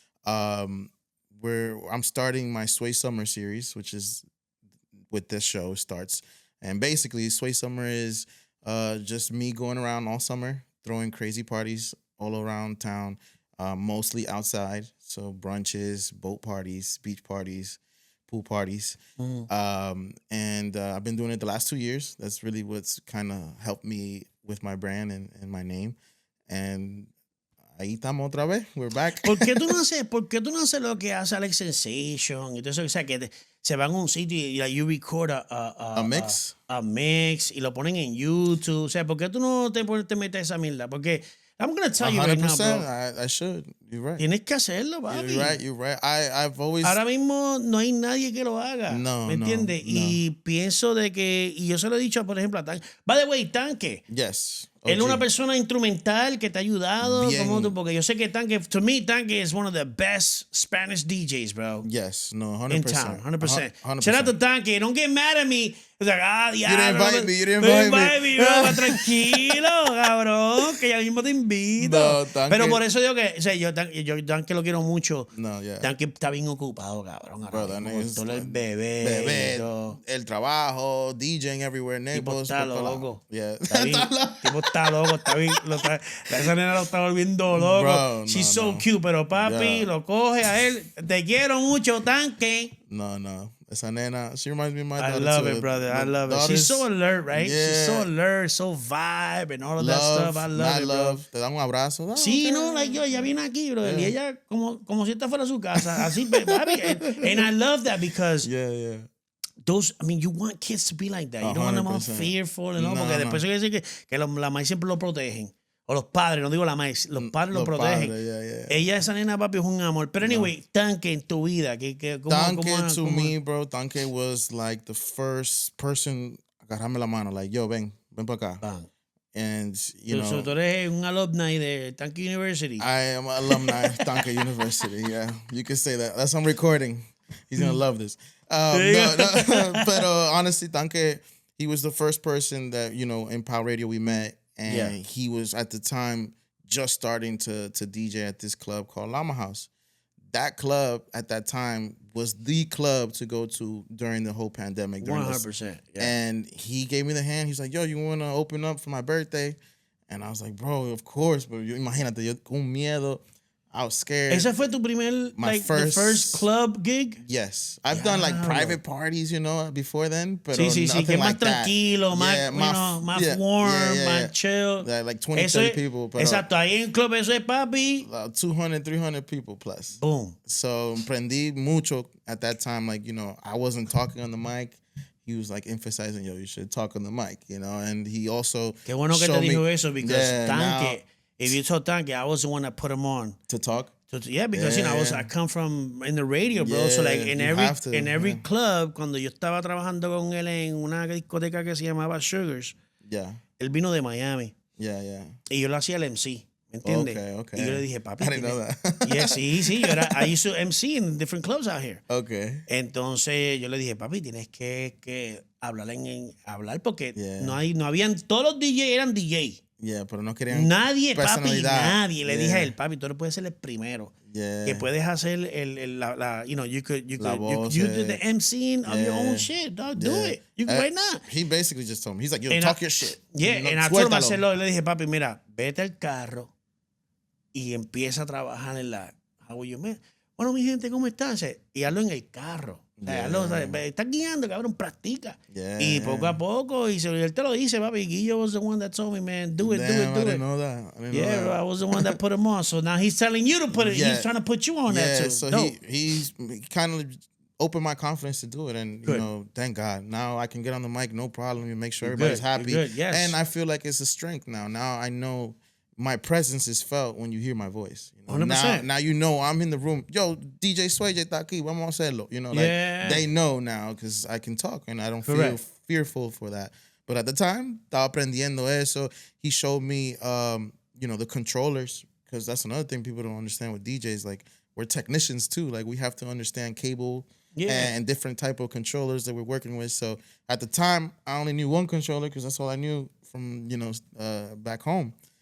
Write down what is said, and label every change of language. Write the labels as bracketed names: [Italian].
[English] I'm starting my Sway Summer series, which is with this show starts, and basically Sway Summer is just me going around all summer throwing crazy parties all around town, mostly outside. So brunches, boat parties, beach parties, pool parties. And I've been doing it the last 2 years. That's really what's kind of helped me with my brand and my name. [Spanish] And ahí estamos otra vez. [English] We're back. [Spanish] ¿Por qué tú no haces lo que hace Alex Sensation? Entonces, o sea, que se van a un sitio y [English] like, you record a mix. [Spanish] A mix y lo ponen en YouTube. O sea, ¿por qué tú no te metes esa mierda? [English] Porque I'm going to tell you right now, bro. I should. You're right. [Spanish] Tienes que hacerlo, papi. [English] You're right. I've always... [Spanish] Ahora mismo no hay nadie que lo haga. No, ¿me entiendes? No. Y pienso de que... Y yo se lo he dicho, por ejemplo, a Tanque. [English] By the way, Tanque. Yes. [Spanish] Él es una persona instrumental que te ha ayudado. Porque yo sé que Tanque... [English] To me, Tanque is one of the best Spanish DJs, bro. Yes. No, 100%. In town. 100%. 100%. Shout out to Tanque. Don't get mad at me. It's like, diablo. You didn't invite me. [Spanish] Bro, tranquilo, cabrón. Que ya mismo te invito. No, Tanque. Pero por eso digo que... O sea, yo Tanque lo quiero mucho. [English] No, yeah. [Spanish] Tanque está bien ocupado, cabrón. [English] Bro, that nigga's [Spanish] todo el bebé. El trabajo, DJing everywhere, Naples. Tipo está loco. [English] Yeah. [Spanish] Tipo está loco. Está bien, esa nena lo está volviendo loco. [English] Bro, She's so cute, [Spanish] pero papi, lo coge a él. Te quiero mucho, Tanque. [English] No. [Spanish] Esa nena, [English] she reminds me of my daughter. I love it, brother. I love it. She's so alert, right? Yeah. She's so alert, so vibe and all of that stuff. I love it, bro. [Spanish] Te dan un abrazo. Oh, sí, [English] okay. [Spanish] no, like yo, ella viene aquí, bro. Y ella como si esta fuera su casa. Así, papi. [English] And I love that because yeah. Those, I mean, you want kids to be like that. You don't want them all fearful, ¿no? [Spanish] Porque después hay que decir que la maíz siempre lo protegen. O los padres, no digo la maíz, los padres lo protegen. Ella, esa nena, papi, es un amor. Pero anyway, Tanque en tu vida. [English] Tanque to me, bro, Tanque was like the first person, [Spanish] agarrarme la mano, [English] like, yo, [Spanish] ven para acá. [English] Bang. And, you know. [Spanish] So tú eres un alumni de Tanque University. [English] I am an alumni of Tanque University, yeah. You can say that. That's on recording. He's going to love this. But honestly, Tanque, he was the first person that, you know, in Power Radio we met. And he was, at the time, just starting to DJ at this club called Llama House. That club, at that time, was the club to go to during the whole pandemic. 100%. Yeah. And he gave me the hand. He's like, yo, you want to open up for my birthday? And I was like, bro, of course. But [Spanish] imagínate, yo con miedo. [English] I was scared. [Spanish] ¿Ese fue tu primer, [English] the first club gig? Yes. I've done like private parties, you know, before then. [Spanish] Pero sí, que más tranquilo, más warm, más chill. [English] Like 20, 30 people. Pero [Spanish] exacto, ahí en club eso es papi. [English] 200, 300 people plus. Boom. So, [Spanish] aprendí mucho [English] at that time. Like, you know, I wasn't talking on the mic. He was like emphasizing, yo, you should talk on the mic, you know. And he also [Spanish] Qué bueno que te dijo eso, [English] because [Spanish] Tanque... [English] If you told Tanque, I was the one that put him on to talk. Yeah, because you know I come from in the radio, bro. [Spanish] So like in every club, cuando yo estaba trabajando con él en una discoteca que se llamaba Sugars, él vino de Miami. Y yo lo hacía el MC, ¿me entiendes? [English] Okay. [Spanish] Y yo le dije, papi, [English] I didn't know that. Yeah, sí. I used to MC in different clubs out here. Okay. [Spanish] Entonces yo le dije, papi, tienes que hablar porque no habían, todos los DJ eran DJ. Yeah, pero no querían nadie, papi, nadie. Le dije a él, papi, tú no puedes ser el primero. Que puedes hacer [English] you know, you did the MCing of your own shit, dog. Do it. You can right now. He basically just told me, he's like, yo, talk your shit. Yeah, and I told him, hacerlo. [Spanish] Le dije, papi, mira, vete al carro y empieza a trabajar en la [English] How are you, man? [Spanish] Bueno, mi gente, ¿cómo están? Y hazlo en el carro. Estás guiando, cabrón, practica. Y poco a poco, y él te lo dice, papi. [English] Guillo was the one that told me, man, do it. I didn't know that. Bro, I was the one that put him on. So now he's telling you to put it. He's trying to put you on that too. So he kind of opened my confidence to do it. And, you know, thank God. Now I can get on the mic, no problem, and make sure everybody's happy. Yes. And I feel like it's a strength now. Now I know my presence is felt when you hear my voice. You know? 100%. Now you know I'm in the room. [Spanish] Yo, DJ Sway está aquí, vamos a hacerlo. [English] You know, like they know now because I can talk and I don't feel fearful for that. But at the time, [Spanish] estaba aprendiendo eso. [English] He showed me, you know, the controllers, because that's another thing people don't understand with DJs. Like, we're technicians too. Like, we have to understand cable and different type of controllers that we're working with. So at the time, I only knew one controller because that's all I knew from, you know, back home.